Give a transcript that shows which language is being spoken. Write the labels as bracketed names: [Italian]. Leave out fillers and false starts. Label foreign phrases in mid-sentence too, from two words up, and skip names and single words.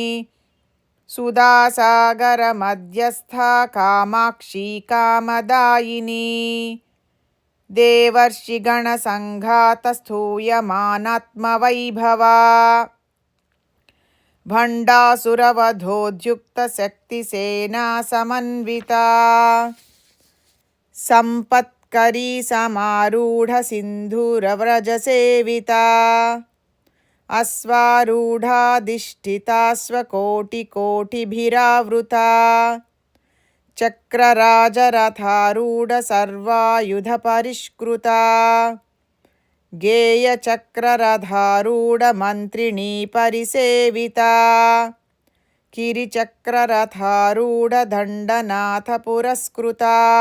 [Sanskrit] सुधासागरमध्यस्था कामाक्षी कामदायिनी देवर्षिगणसङ्घातस्थूयमानात्मवैभवा भण्डासुरवधोद्युक्तशक्तिसेना समन्विता सम्पत्करी समारूढसिन्धूरव्रजसेविता अश्वारूढाधिष्ठिताश्वकोटिकोटिभिरावृता చక్రరాజరథారూఢ సర్వాయుధ పరిష్కృతా గేయచక్రరథారూఢ మంత్రిణీ పరిసేవితా కిరిచక్రరథారూఢ దండనాథ పురస్కృతా